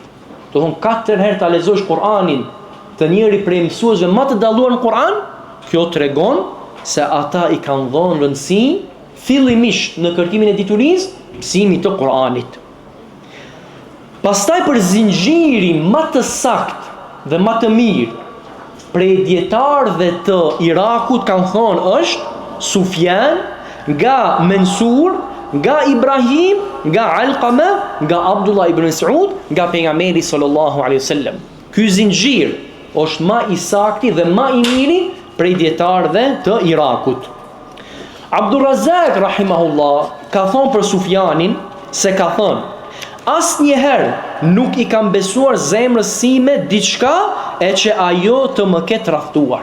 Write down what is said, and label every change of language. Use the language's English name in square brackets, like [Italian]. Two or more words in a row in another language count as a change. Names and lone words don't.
[Albanian] Do thonë 4 herë ta lexosh Kur'anin të njëri prej mësuesve më të dalluar në Kur'an, kjo tregon se ata i kanë dhënë rëndësi fillimisht në kërkimin e diturisë, mësimit të Kur'anit. Pastaj për zinxhirin më të saktë dhe më të mirë prej dietarëve të Irakut kanë thonë është Sufjan, nga Mansur, nga Ibrahim, nga Alqama, nga Abdullah ibn Mas'ud, nga pejgamberi [Arabic] صلى الله عليه وسلم. [Albanian] Ky zinxhir është më i saktë dhe më i miri prej dietarëve të Irakut. Abdurrazak rahimahullah ka thonë për Sufjanin se ka thonë: asnjëherë nuk i kam besuar zemrës sime diçka e që ajo të më ketë raftuar.